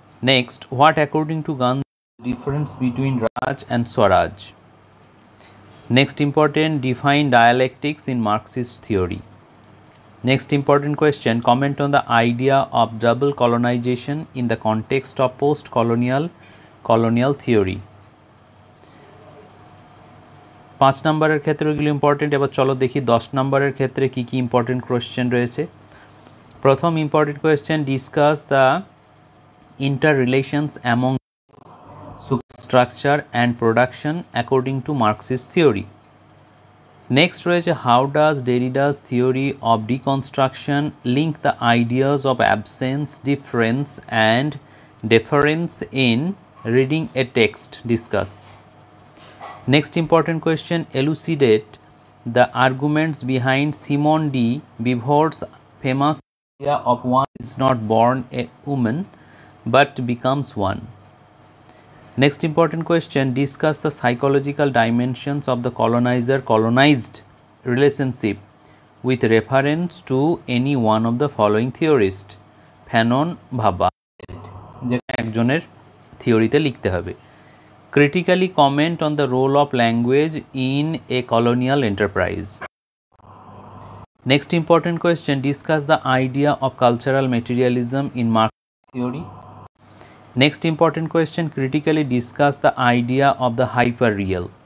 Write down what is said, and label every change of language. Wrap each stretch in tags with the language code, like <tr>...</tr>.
<en>Next, what according to Gandhi is the difference between Raj and Swaraj? Next important, define dialectics in Marxist theory. Next important question, comment on the idea of double colonization in the context of post-colonial theory.</en> <bn>5 নম্বরের ক্ষেত্রে ওইগুলো important. এবার চলো দেখি 10 নম্বরের ক্ষেত্রে কী কী important question রয়েছে। প্রথম important question,</bn> <en>Discuss the inter relations among structure and production according to Marxist theory. Next</en> <bn>রয়েছে,</bn> <en>how does Derrida's theory of deconstruction link the ideas of absence, difference and difference in reading a text? Discuss. Next important question, elucidate the arguments behind Simone de Beauvoir's famous idea of one is not born a woman but becomes one. Next important question, discuss the psychological dimensions of the colonizer-colonized relationship with reference to any one of the following theorists.</en> <bn>Fanon, Bhabha, যেটা একজনের থিওরিতে লিখতে হবে।</bn> <en>Critically comment on the role of language in a colonial enterprise. Next important question, discuss the idea of cultural materialism in Marxist theory. Next important question, critically discuss the idea of the hyperreal.</en>